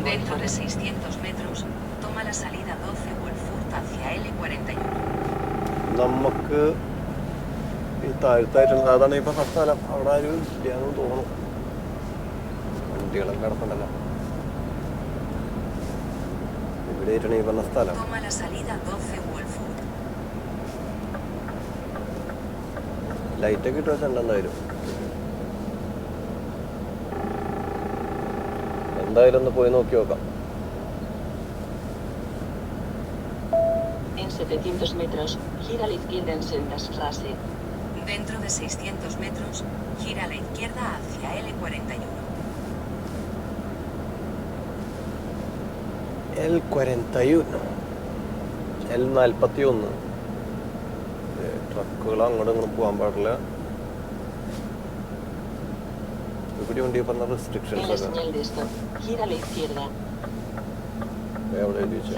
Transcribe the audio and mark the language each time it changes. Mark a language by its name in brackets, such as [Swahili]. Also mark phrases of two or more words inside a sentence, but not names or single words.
[Spanish] Dentro de Wolfurt. 600 metros, toma la salida 12 Wolfurt hacia L41. [Malayalam] നമുക്ക് ഈ താഴ്ത്തായിട്ടുള്ള അതാണ് ഇപ്പൊ സ്ഥലം. അവിടെ ആരും ഇല്ലാന്ന് തോന്നുന്നു. വണ്ടികളൊക്കെ കിടപ്പുണ്ടല്ലോ. ഇവിടെ ആയിട്ടാണ് ഈ പറഞ്ഞ സ്ഥലം. [Spanish] Toma la salida 12 Wolfurt. [Malayalam] ലൈറ്റൊക്കെ ഇട്ട് വെച്ചിട്ടുണ്ട് എന്തായാലും. എന്തായാലും ഒന്ന് പോയി നോക്കി നോക്കാം. [Spanish] En 700 metros, gira a la izquierda en Sendestraße. Dentro de 600 metros, gira a la izquierda hacia L41. [Malayalam] L41 L41 ട്രക്കുകൾ അങ്ങോട്ടും ഇങ്ങോട്ടും പോകാൻ പാടില്ല. ഇവിടെ ഉണ്ട് ഈ പറഞ്ഞ [Spanish] En la [Malayalam] റെസ്ട്രിക്ഷൻസ് ഒക്കെ. [Spanish] señal de stop, gira a la izquierda. [Malayalam] എവിടെ എഴുതി വെച്ചാ